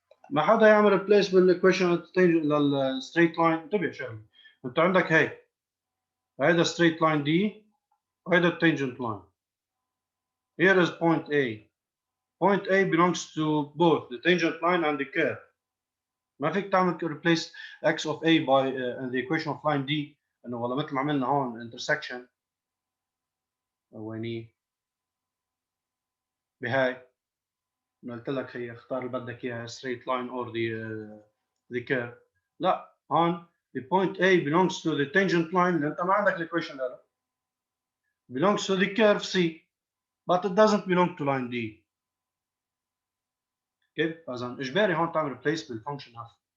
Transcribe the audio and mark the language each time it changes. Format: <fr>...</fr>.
<ar>ما حدا يعمل replace بالايكويشن للستريت لاين. انتبه شغله. انت عندك هيك.</ar> <en>هيدا straight line D وهيدا tangent line. Here is point A. Point A belongs to both the tangent line and the curve.</en> <ar>ما فيك تعمل</ar> <en>replace x of A by in the equation of line D</en> <ar>انه والله مثل ما عملنا هون intersection ويني بهاي قلت لك هي اختار اللي بدك اياها</ar> <en>straight line or the curve.</en> <ar>لا هون</ar> <en>the point A belongs to the tangent line</en> <ar>اللي انت ما عندك</ar> <en>equation</en> <ar>هذا</ar> <en>belongs to the curve C but it doesn't belong to line D.</en> <ar>كيف؟ إذا إجباري هون تعمل replace بالfunction f.</ar>